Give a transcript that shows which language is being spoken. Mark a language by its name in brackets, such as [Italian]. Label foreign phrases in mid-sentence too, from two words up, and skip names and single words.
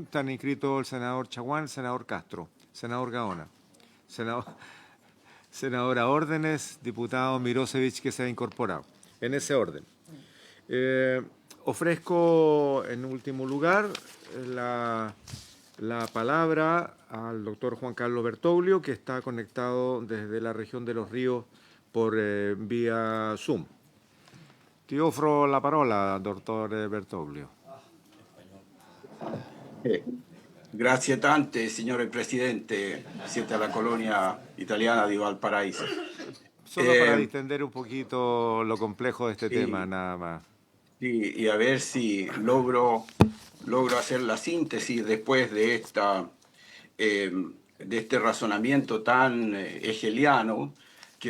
[Spanish] Están inscritos el senador Chaguán, el senador Castro, senador Gaona, senadora Órdenes, diputado Mirosevich, que se ha incorporado. En ese orden. Ofrezco, en último lugar, la palabra al doctor Juan Carlos Bertoglio, que está conectado desde la región de Los Ríos por vía Zoom. [Italian] Ti offro la parola, dottor Bertoglio. Grazie tante, signore Presidente. Siete alla colonia italiana di Valparaíso. [Spanish] Solo para distender un poquito lo complejo de este tema, nada más. Sí, y a ver si logro hacer la síntesis después de este razonamiento tan hegeliano que